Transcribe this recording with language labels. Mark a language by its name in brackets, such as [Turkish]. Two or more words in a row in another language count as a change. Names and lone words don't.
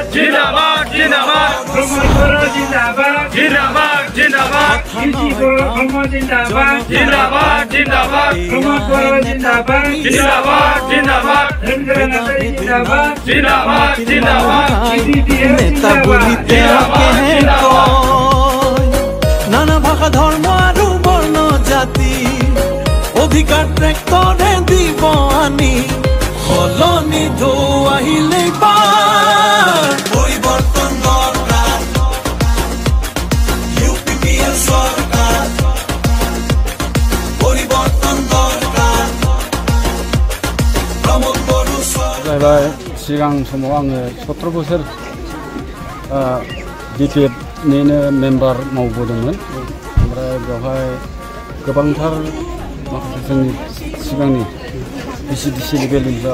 [Hindi] जिंदाबाद जिंदाबाद प्रमोद बर' जिंदाबाद जिंदाबाद जिंदाबाद UP ब्रह्म जिंदाबाद जिंदाबाद जिंदाबाद प्रमोद बर' जिंदाबाद जिंदाबाद जिंदाबाद रवींद्र नाथ जिंदाबाद जिंदाबाद जिंदाबाद UPPL [Assamese] নেতা বলিতে কেহে কয় নানা ভাষা ধর্ম আৰু বৰ্ণ জাতি অধিকাৰ ত্যাগ কৰে দিব আনি সলনি ঢৌ আহিলে পাৰ পৰিৱৰ্তন দৰকাৰ UPPL চৰকাৰ পৰিৱৰ্তন দৰকাৰ प्रमोद बर' [Bodo] जाहैबाय सिगां समाव आङो 17 बोसोर BPFनिनो मेम्बार मावबोदोंमोन ओमफ्राय बेवहाय गोबांथार माखासे जोंनि सिगांनि VCDC लेभेलनिफ्राय